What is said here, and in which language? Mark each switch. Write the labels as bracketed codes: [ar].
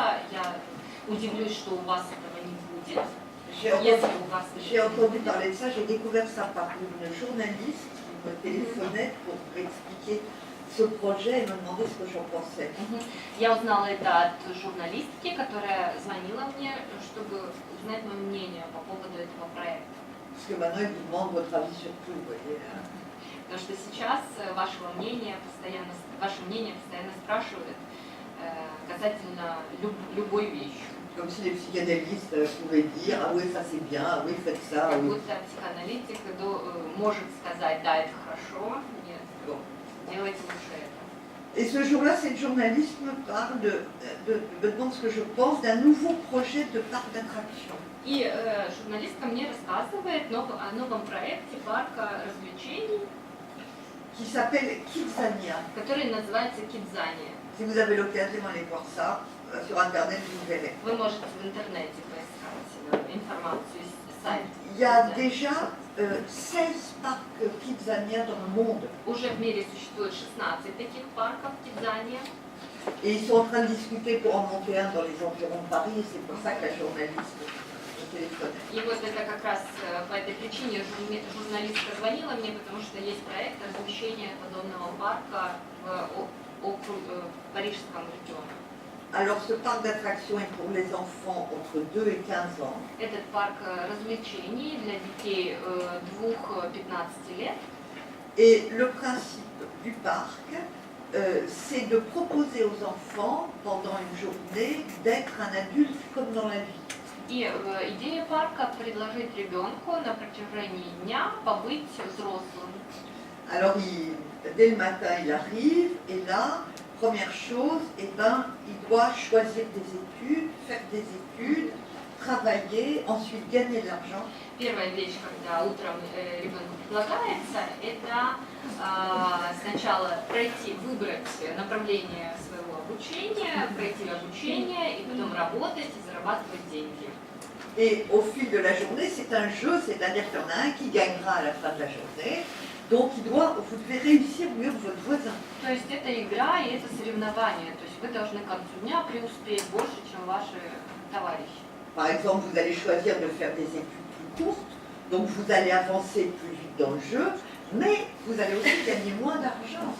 [ru] Я удивлюсь, что у вас этого не будет. [fr] J'ai entendu parler de ça, j'ai découvert ça par une journaliste qui me téléphonait pour expliquer ce projet et me demander ce que j'en pensais. [ru] Я узнала это от журналистки, которая звонила мне, чтобы узнать мое мнение по поводу этого проекта. [fr] Parce que maintenant, ils vous demandent votre avis sur tout, vous voyez. [ru] Потому что сейчас ваше мнение постоянно спрашивают касательно любой вещи. [fr] Comme si les psychanalystes pouvaient dire, ah oui, ça c'est bien, ah oui, faites ça, [ru] Как [fr] oui. [ru] будто психоаналитик может сказать, да, это хорошо, нет, [fr] Bon. [ru] делайте лучше это. [fr] Et ce jour-là, cette journaliste me parle me demande ce que je pense d'un nouveau projet de parc d'attractions. [ru] И журналистка мне рассказывает о новом проекте парка развлечений, [fr] Qui s'appelle Kidzania. [ru] который называется Кидзания. [fr] Si vous avez l'occasion d'aller voir ça, sur Internet, vous verrez. [ru] Вы можете в интернете поискать информацию с сайта. [fr] Il y a déjà 16 parcs Kidzania dans le monde. [ru] Уже в мире существует 16 таких парков Кидзания. [fr] Et ils sont en train de discuter pour en monter un dans les environs de Paris, et c'est pour ça que la journaliste me téléphonait. [ru] И вот это как раз по этой причине журналистка звонила мне, потому что есть проект размещения подобного парка в Парижском регионе. [fr] Alors ce parc d'attractions est pour les enfants entre 2 et 15 ans. [ru] Этот парк развлечений для детей 2-15 лет. [fr] Et le principe du parc, c'est de proposer aux enfants, pendant une journée, d'être un adulte comme dans la vie. [ru] И идея парка предложить ребенку на протяжении дня побыть взрослым. [fr] Alors dès le matin il arrive et là, première chose, il doit choisir des études, faire des études, travailler, ensuite gagner de l'argent. [ru] Первая вещь, когда утром ребенку предлагается, это сначала выбрать направление своего обучения, пройти обучение и потом работать и зарабатывать деньги. [fr] Et au fil de la journée, c'est un jeu, c'est-à-dire qu'il y en a un qui gagnera à la fin de la journée, donc vous devez réussir mieux que votre voisin. [ru] То есть это игра и это соревнование, то есть вы должны к концу дня преуспеть больше, чем ваши товарищи. [fr] Par exemple, vous allez choisir de faire des études plus courtes, donc vous allez avancer plus vite dans le jeu, mais vous allez aussi gagner moins d'argent.